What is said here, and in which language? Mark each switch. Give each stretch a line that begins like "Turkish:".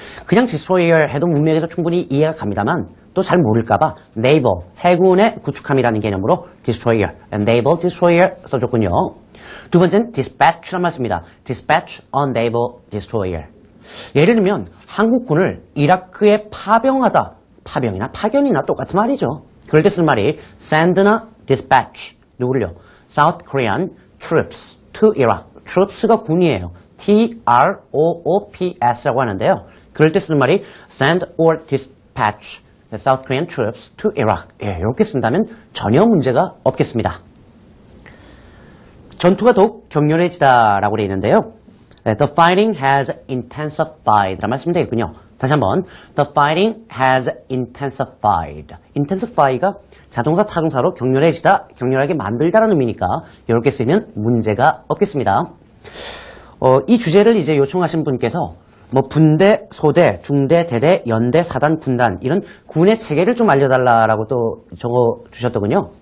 Korean: 그냥 destroyer 해도 문맥에서 충분히 이해가 갑니다만 또 잘 모를까봐 naval, 해군의 구축함이라는 개념으로 destroyer, naval destroyer 써줬군요. 두 번째는 dispatch란 말씀입니다.
English: dispatch a naval destroyer.
Korean: 예를 들면 한국군을 이라크에 파병하다, 파병이나 파견이나 똑같은 말이죠. 그럴 때 쓰는 말이 send나 dispatch. 누구를요?
English: South Korean troops to Iraq.
Korean: troops가 군이에요. T-R-O-O-P-S라고 하는데요. 그럴 때 쓰는 말이
English: send or dispatch the South Korean troops to Iraq.
Korean: 이렇게 쓴다면 전혀 문제가 없겠습니다. 전투가 더욱 격렬해지다라고 되어 있는데요.
English: The fighting has intensified
Korean: 라는 말씀이 되겠군요. 다시 한번
English: The fighting has intensified.
Korean: intensify가 자동사 타동사로 격렬해지다, 격렬하게 만들다라는 의미니까 이렇게 쓰이면 문제가 없겠습니다. 이 주제를 이제 요청하신 분께서 뭐 분대, 소대, 중대, 대대, 연대, 사단, 군단 이런 군의 체계를 좀 알려달라고 또 적어 주셨더군요.